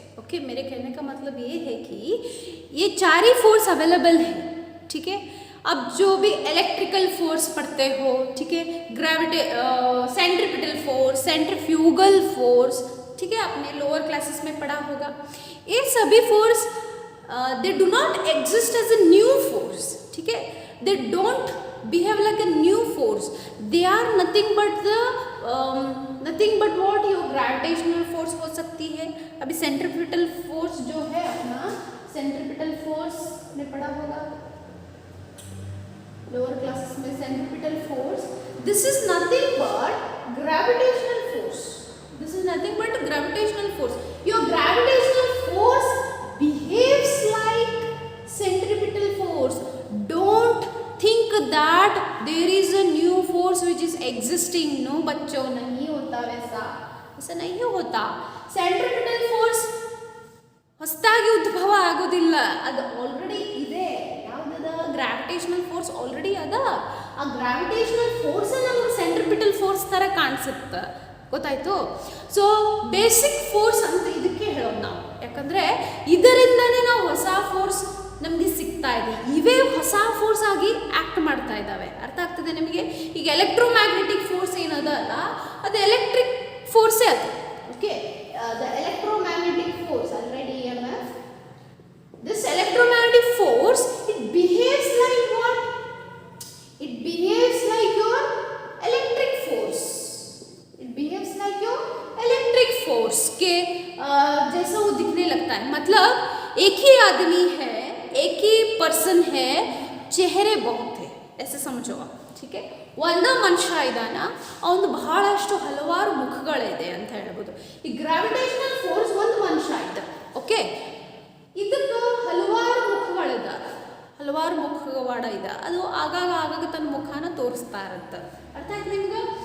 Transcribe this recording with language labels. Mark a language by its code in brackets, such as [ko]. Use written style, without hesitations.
[hi] Okay, मेरे कहने का मतलब ये है कि ये 4 ही फोर्स अवेलेबल है, ठीक है। अब जो भी इलेक्ट्रिकल फोर्स पढ़ते हो, ठीक है, सेंट्रीपिटल फोर्स, सेंट्रीफ्यूगल फोर्स, ठीक है, आपने लोअर क्लासेस में पढ़ा होगा। ये सभी force [en] they do not exist as a new force, ठीक है। they don't behave like a new force, they are nothing but what your gravitational force [hi] हो सकती है। अभी सेंट्रीपिटल फोर्स जो है अपना, सेंट्रीपिटल फोर्स ने पढ़ा होगा लोअर क्लासेस में। [en] Centripetal force, this is nothing but gravitational force, this is nothing but gravitational force. Your gravitational force behaves like centripetal force. Don't think that there is a new force which is existing. [hi] No बच्चों, नहीं होता वैसा, ऐसा नहीं होता। [kn] Centripetal force ಹೊಸದಾಗಿ ಉದ್ಭವ ಆಗೋದಿಲ್ಲ, ಅದು ಆಲ್ರೆಡಿ ಇದೆ। ಯಾವುದದ? ಗ್ರಾವಿಟೇಷನಲ್ ಫೋರ್ಸ್ ಆಲ್ರೆಡಿ ಅದ। ಆ ಗ್ರಾವಿಟೇಷನಲ್ ಫೋರ್ಸ್ ನಮಗೆ ಸೆಂಟ್ರಿಪಿಟಲ್ ಫೋರ್ಸ್ ತರ ಕಾಣಿಸುತ್ತೆ, ಗೊತ್ತಾಯ್ತು? ಸೊ ಬೇಸಿಕ್ ಫೋರ್ಸ್ ಅಂತ ಇದಕ್ಕೆ ಹೇಳೋದು ನಾವು, ಯಾಕಂದರೆ ಇದರಿಂದನೇ ನಾವು ಹೊಸ ಫೋರ್ಸ್ ನಮಗೆ ಸಿಗ್ತಾ ಇದೆ, ಇವೇ ಹೊಸ ಫೋರ್ಸ್ ಆಗಿ ಆ್ಯಕ್ಟ್ ಮಾಡ್ತಾ ಇದ್ದಾವೆ। ಅರ್ಥ ಆಗ್ತದೆ ನಿಮಗೆ? ಈಗ ಎಲೆಕ್ಟ್ರೋಮ್ಯಾಗ್ನೆಟಿಕ್ ಫೋರ್ಸ್ ಏನದ ಅಲ್ಲ, ಅದು ಎಲೆಕ್ಟ್ರಿಕ್ ಫೋರ್ಸೇ ಅದು। [en] Okay, the electromagnetic force already EMF, this electromagnetic force it behaves like what? It behaves like your electric force, it behaves like your electric force [hi] के जैसा वो दिखने लगता है। मतलब एक ही आदमी है, एक ही पर्सन है, चेहरे बहुत है, ऐसे समझो आप, ठीक है। [kn] ಒಂದ ಮನುಷ್ಯ ಇದ್ದಾನ, ಅವನು ಬಹಳಷ್ಟು ಹಲವಾರು ಮುಖಗಳಿದೆ ಅಂತ ಹೇಳ್ಬೋದು। ಈ ಗ್ರಾವಿಟೇಷನಲ್ ಫೋರ್ಸ್ ಒಂದು ಮನುಷ್ಯ ಇದ್ದ, ಓಕೆ, ಇದಕ್ಕೆ ಹಲವಾರು ಮುಖಗಳಿದ್ದಾವೆ, ಹಲವಾರು ಮುಖವಾಡ ಇದೆ, ಅದು ಆಗಾಗ ತನ್ನ ಮುಖಾನ ತೋರಿಸ್ತಾ ಇರುತ್ತೆ। ಅರ್ಥ ಆಯ್ತು ನಿಮ್ಗೆ?